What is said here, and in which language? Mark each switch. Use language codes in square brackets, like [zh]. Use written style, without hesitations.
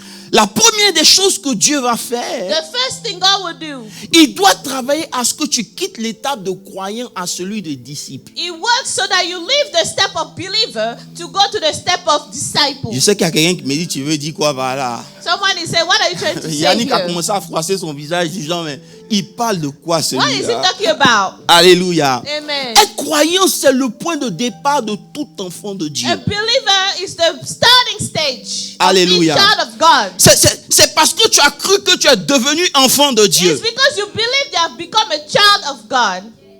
[fr] La première des choses que Dieu va [en] The [fr] faire, [en] first thing God will do, [fr] il doit travailler à ce que tu quittes l'état de croyant à celui de disciple. [en] He works so that you leave the step of believer to go to the step of disciple. [fr] Je sais qu'il y a quelqu'un qui me dit, tu veux dire quoi par là? [en] Someone is saying, what are you trying to say [fr] Yannick a [en] here? [fr] commencé à froisser son visage, disant, mais il parle de quoi [en] What is he [fr] celui-là? [en] talking about? [fr] Alléluia. [en] Amen. [fr] Être croyant, c'est le point de départ de tout enfant de Dieu. [en] A believer is the starting stage of [fr] Alléluia. [en] being child of God. [fr] C'est parce que tu as cru que tu es devenu enfant de Dieu. [en] It's because you believe you have become a child of God.